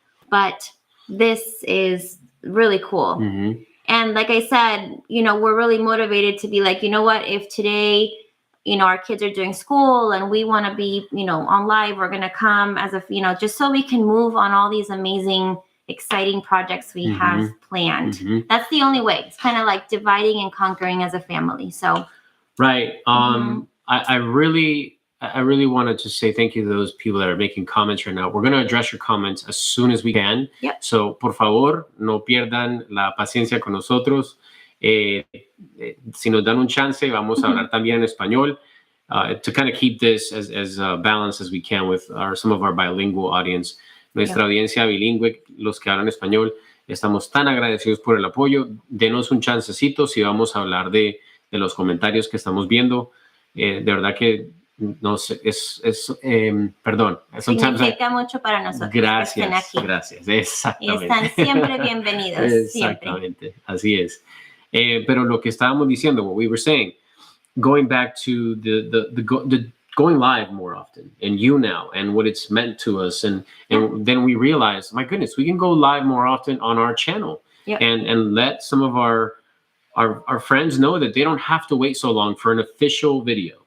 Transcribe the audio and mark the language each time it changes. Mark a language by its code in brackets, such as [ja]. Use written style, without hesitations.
[en] But this is really cool. And like I said, we're really motivated to be like, what, if today, our kids are doing school and we want to be, on live, we're going to come as if, just so we can move on all these amazing, exciting projects we have planned. That's the only way. It's kind of like dividing and conquering as a family. So, right. I really wanted to say thank you to those people that are making comments right now. We're going to address your comments as soon as we can. Yep. [es] So, por favor, no pierdan la paciencia con nosotros. Si nos dan un chance, vamos a hablar también en español [en] to kind of keep this as balanced as we can with some of our bilingual audience. [es] Nuestra audiencia bilingüe, los que hablan español, estamos tan agradecidos por el apoyo. Denos un chancecito si vamos a hablar de los comentarios que estamos viendo. De verdad que no sé, perdón. Significa mucho para nosotros. Gracias, gracias. Exactamente. Y están siempre bienvenidos. Exactamente, siempre. Así es. Pero lo que estábamos diciendo, [en] what we were saying, going back to the going live more often, and YouNow, and what it's meant to us, and then we realize, my goodness, we can go live more often on our channel, and let some of our friends know that they don't have to wait so long for an official video.